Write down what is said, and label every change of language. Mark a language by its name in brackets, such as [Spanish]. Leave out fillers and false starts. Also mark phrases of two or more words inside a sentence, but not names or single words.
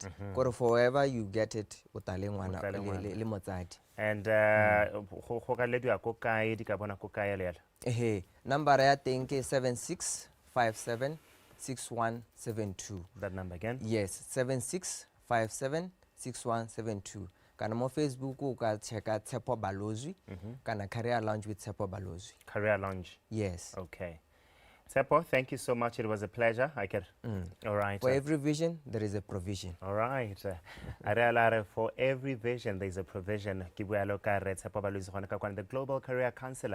[English] Forever you get it and number I think is 76576172. That number again? Yes, 76576172. [Tswana] Kana mo Facebook o ka checka Tshepo Balozi kana Career Lounge with Tshepo Balozi. [English] Career Lounge. Yes. Okay. Tshepo, thank you so much. It was a pleasure. All right. For every vision, there is a provision. All right. For every vision, there is a provision. The Global Career Counselor.